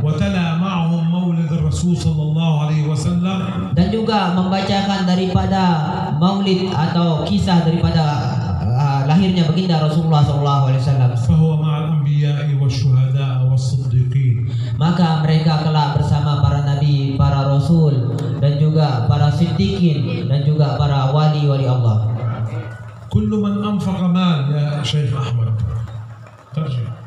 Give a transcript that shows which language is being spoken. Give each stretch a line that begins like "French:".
Arabic: وتلا معهم مولد الرسول صلى الله عليه وسلم.
Indonesian: Dan juga membacakan daripada maulid atau kisah daripada lahirnya baginda Rasulullah SAW.
Arabic: فهو مع الأنبياء والشهداء والصديقين.
Indonesian: Maka mereka kelak bersama para nabi, para rasul, dan juga para siddiqin, dan juga para wali-wali Allah.
Arabic: كل من أنفق مال يا شيخ أحمد ترجع.